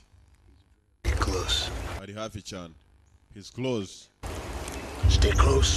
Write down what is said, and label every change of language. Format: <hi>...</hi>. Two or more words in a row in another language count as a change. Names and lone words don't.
<en>He's close.</en> <rw>Ari hafi cyane.</rw> <en>He's close. Stay close.</en>